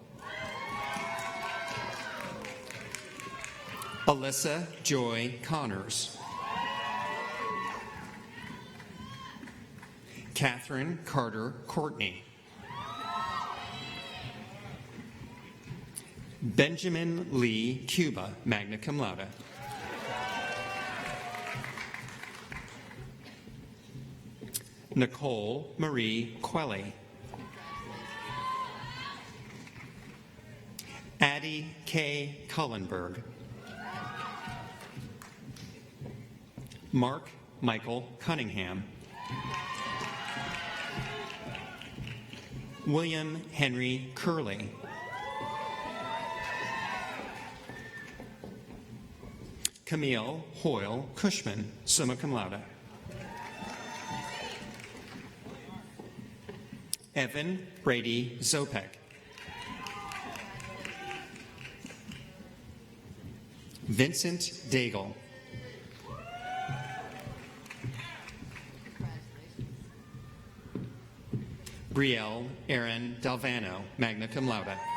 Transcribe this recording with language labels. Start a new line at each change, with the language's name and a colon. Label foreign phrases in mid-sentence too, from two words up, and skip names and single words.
English: Alyssa Joy Connors. Catherine Carter Courtney. Benjamin Lee Cuba,
Latin: magna cum laude.
English: Nicole Marie Quelly. Addie K. Cullenberg. Mark Michael Cunningham. William Henry Curley. Camille Hoyle Cushman,
Latin: summa cum laude.
English: Evan Brady Zopek. Vincent Daigle. Brielle Aaron Dalvano,
Latin: magna cum laude.